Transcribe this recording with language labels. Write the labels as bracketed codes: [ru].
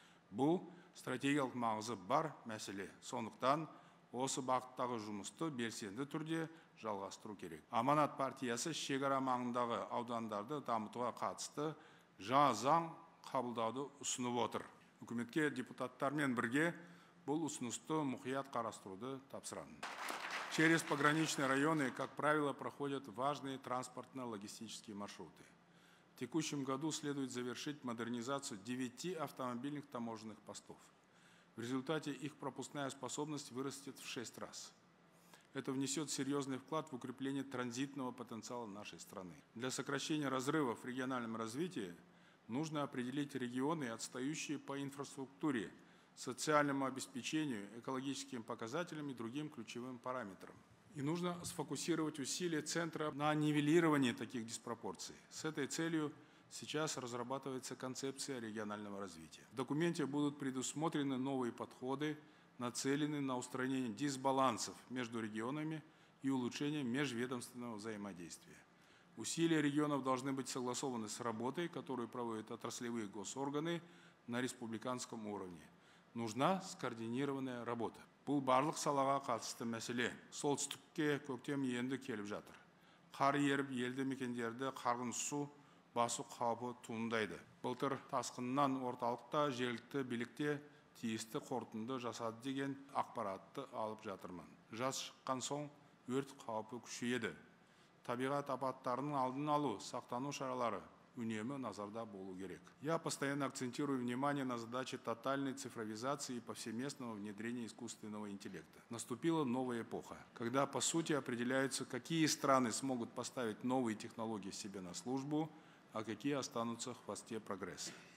[kk] Бұл стратегиялық маңызы бар мәселе. Сондықтан осы бағыттағы жұмысты белсенді түрде жалғастыру керек. Аманат партиясы шекара маңындағы аудандарды дамытуға қатысты жаңа заң қабылдауды ұсынып отыр. Үкіметке депутаттармен бірге бұл ұсынысты мұқият қарастыруды тапсырамын. [ru] Через пограничные районы, как правило, проходят важные транспортно-логистические маршруты. В текущем году следует завершить модернизацию 9 автомобильных таможенных постов. В результате их пропускная способность вырастет в 6 раз. Это внесет серьезный вклад в укрепление транзитного потенциала нашей страны. Для сокращения разрывов в региональном развитии нужно определить регионы, отстающие по инфраструктуре, социальному обеспечению, экологическим показателям и другим ключевым параметрам. И нужно сфокусировать усилия центра на нивелировании таких диспропорций. С этой целью сейчас разрабатывается концепция регионального развития. В документе будут предусмотрены новые подходы, нацеленные на устранение дисбалансов между регионами и улучшение межведомственного взаимодействия. Усилия регионов должны быть согласованы с работой, которую проводят отраслевые госорганы на республиканском уровне. Нужна скоординированная работа. [kk] Бұл барлық салаға қатысты мәселе. Солтүстікке көктем енді келіп жатыр. Қар еріп елді мекендерді қарғын су басу қаупі туындайды. Былтыр тасқыннан орталықта жергілікті билікте тиісті қорытынды жасады деген ақпаратты алып жатырмын. Жаз шыққан соң өрт қаупі күшейеді. Табиғат апаттарының алдын алу, сақтану шаралары үнемі назарда болу керек. [ru] Я постоянно акцентирую внимание на задаче тотальной цифровизации и повсеместного внедрения искусственного интеллекта. Наступила новая эпоха, когда по сути определяется, какие страны смогут поставить новые технологии себе на службу, а какие останутся в хвосте прогресса.